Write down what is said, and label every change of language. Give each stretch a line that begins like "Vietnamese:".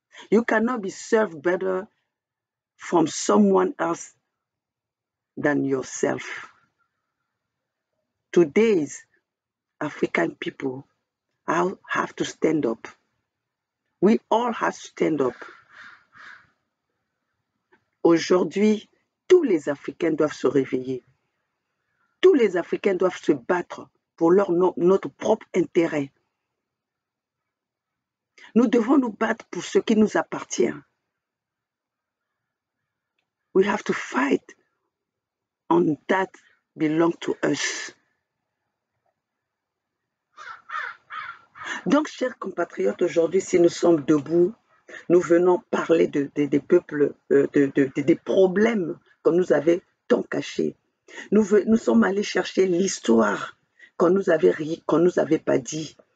English: You cannot be served better from someone else than yourself. Today's African people have to stand up. We all have to stand up.
French: Aujourd'hui, tous les Africains doivent se réveiller. Tous les Africains doivent se battre pour notre propre intérêt. Nous devons nous battre pour ce qui nous appartient.
English: We have to fight on that belong to us.
French: Donc, chers compatriotes, aujourd'hui, si nous sommes debout, nous venons parler des peuples, des problèmes qu'on nous avait tant cachés. Nous sommes allés chercher l'histoire qu'on nous avait pas dit.